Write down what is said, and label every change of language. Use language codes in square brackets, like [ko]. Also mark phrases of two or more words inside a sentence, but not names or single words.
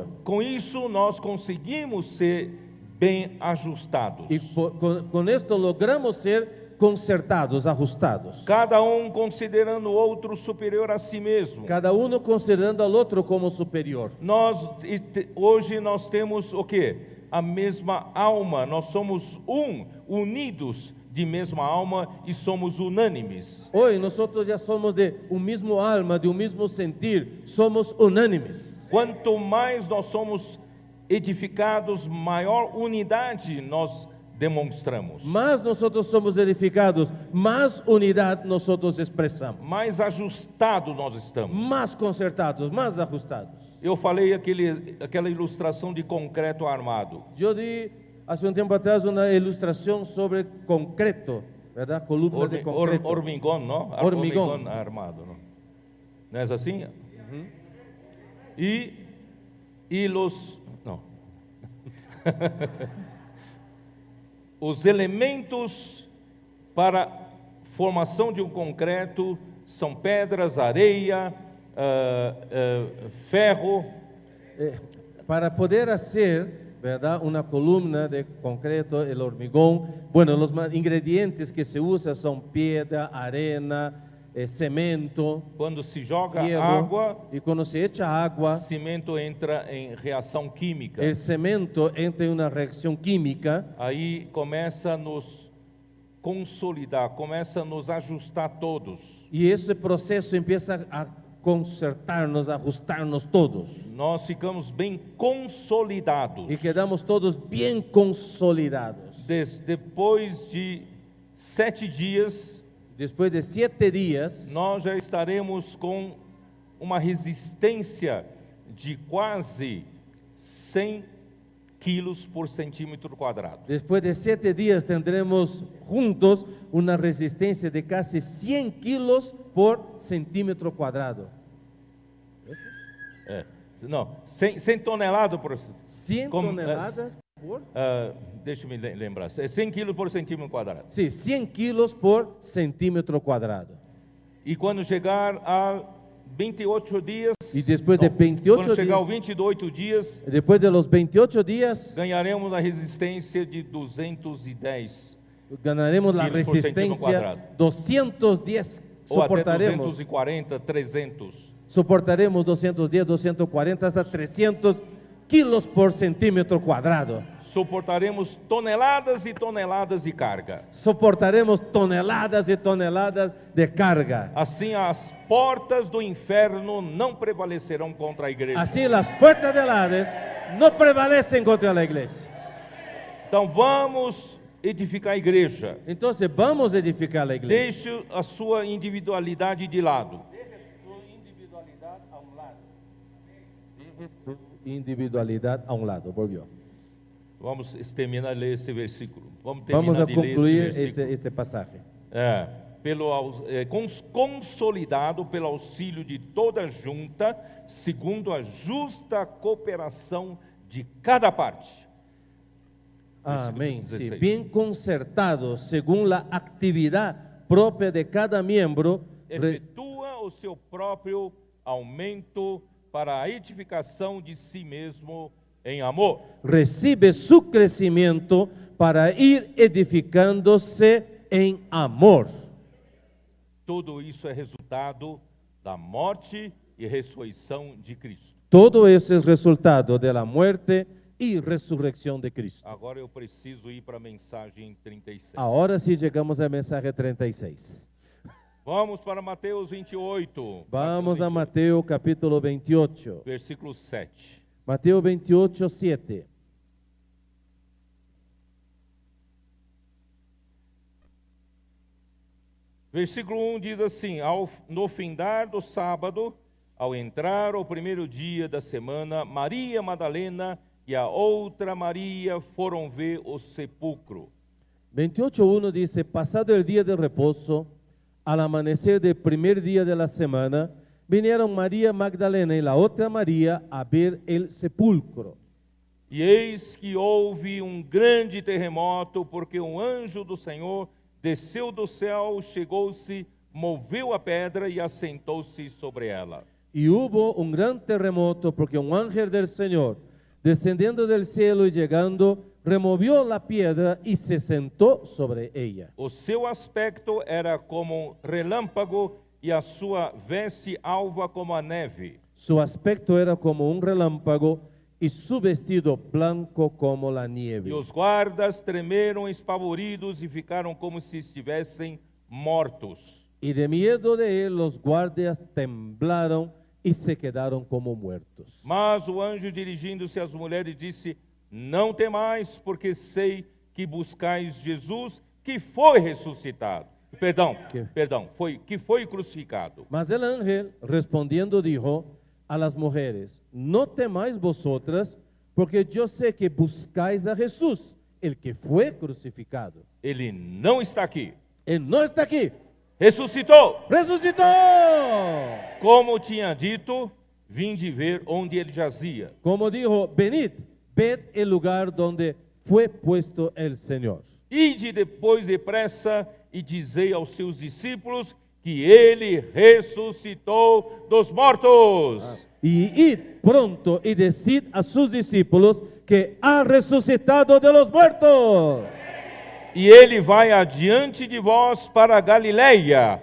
[pt] Com isso, nós conseguimos ser bem ajustados. [es] Y con esto logramos ser concertados, ajustados. [pt] Cada considerando o outro superior a si mesmo. [es] Cada uno considerando al otro como superior. [pt] Hoje nós temos o quê? A mesma alma, nós somos unidos de mesma alma e somos unânimes. [es] Hoy nosotros ya somos de un mismo alma, de un mismo sentir, somos unánimes. [pt] Quanto mais nós somos edificados, maior unidade nós demonstramos, [es] más nosotros somos edificados, más unidad nosotros expresamos, [pt] mais ajustados nós estamos. [es] más concertados, más ajustados. [pt] Eu falei aquela ilustração de concreto armado. [es] Yo di hace un tiempo atrás una ilustración sobre concreto, ¿verdad? Columna de concreto. Hormigón, [pt] não? [es] Hormigón. [pt] Armado, não? Não é assim? E los... Não. Os elementos para formação de um concreto são pedras, areia, ferro. [es] Para poder hacer, ¿verdad?, una columna de concreto, el hormigón, bueno, los ingredientes que se usan son piedra, arena, cemento, [pt] Quando se joga [es] hielo, [pt] água, [es] y cuando se echa agua, [pt] cimento entra em reação química. [es] el cemento entra en una reacción química [pt] Aí começa a nos consolidar, começa a nos ajustar todos. [es] y ese proceso empieza a concertarnos, a ajustarnos todos [pt] Nós ficamos bem consolidados. [es] y quedamos todos bien consolidados. [pt] Depois de 7 dias, [es] Después de 7 días, [pt] nós já estaremos com uma resistência de quase 100 quilos por centímetro quadrado. [es] después de 7 días tendremos juntos una resistencia de casi 100 kilos por centímetro cuadrado. [pt] Não, 100 toneladas por... 100 Como, toneladas por... deixa-me lembrar, 100 quilos por centímetro quadrado. [es] Sí, 100 kilos por centímetro cuadrado. [pt] E quando chegar a 28 dias... E depois de 28 quando chegar dias- aos 28 dias, [es] Después de los 28 días, [pt] ganharemos a resistência de 210. [es] ganaremos la kilos por centímetro resistencia cuadrado. 210, [pt] Ou até [es] soportaremos. 240, 300. Soportaremos 210, 240 hasta 300 kilos por centímetro cuadrado. [pt] Suportaremos toneladas e toneladas de carga. [es] Soportaremos toneladas y toneladas de carga. [pt] Assim, as portas do inferno não prevalecerão contra a igreja. [es] Así las puertas del Hades no prevalecen contra la iglesia. [pt] Então, vamos edificar a igreja. [es] Entonces vamos a edificar la iglesia. [pt] Deixe a sua individualidade de lado. [es] Individualidad a un lado, volvió. [pt] Vamos terminar de ler esse versículo. Vamos Vamos terminar a de ler concluir esse versículo. [es] este pasaje. [pt] Consolidado pelo auxílio de toda junta, segundo a justa cooperação de cada parte. [es] Amén. [pt] Versículo [es] Sí, 16. bien concertado según la actividad propia de cada miembro, [pt] Efetua o seu próprio aumento para a edificação de si mesmo em amor. [es] recibe su crecimiento para ir edificándose en amor. [pt] Tudo isso é resultado da morte e ressurreição de Cristo. [es] Todo eso es resultado de la muerte y resurrección de Cristo. [pt] Agora eu preciso ir para a mensagem 36. [es] Ahora sí llegamos al mensaje 36. [pt] Vamos para Mateus 28. [es] Vamos a Mateo capítulo 28. [pt] Versículo 7. [es] Mateo 28, 7. [pt] Versículo 1 diz assim: no findar do sábado, ao entrar o primeiro dia da semana, Maria Madalena e a outra Maria foram ver o sepulcro. [es] 28.1 dice, pasado el día de reposo, al amanecer del primer día de la semana, vinieron María Magdalena y la otra María a ver el sepulcro. [pt] E eis que houve grande terremoto, porque anjo do Senhor desceu do céu, chegou-se, moveu a pedra e assentou-se sobre ela. [es] Y hubo un gran terremoto porque un ángel del Señor, descendiendo del cielo y llegando, removió la piedra y se sentó sobre ella. [pt] O seu aspecto era como relâmpago e a sua veste alva como a neve. [es] Su aspecto era como un relámpago y su vestido blanco como la [pt] E [es] nieve. [pt] os guardas tremeram espavoridos e ficaram como se estivessem mortos. [es] Y de miedo de él los guardias temblaron y se quedaron como muertos. [pt] Mas o anjo, dirigindo-se às mulheres, disse: não temais, porque sei que buscais Jesus que foi ressuscitado. Que foi crucificado. [es] Mas el ángel respondiendo dijo a las mujeres: no temáis vosotras, porque yo sé que buscáis a Jesús, el que fue crucificado. [pt] Ele não está aqui. [es] Él no está aquí, [pt] Ressuscitou. [es] resucitó. [pt] Como tinha dito, vinde ver onde ele jazia. [es] Como dijo, venid, ved el lugar donde fue puesto el Señor. [pt] Ide depois depressa e dizei aos seus discípulos que ele ressuscitou dos mortos. [es] Y id pronto y decid a sus discípulos que ha resucitado de los muertos. [pt] E ele vai adiante de vós para a Galileia.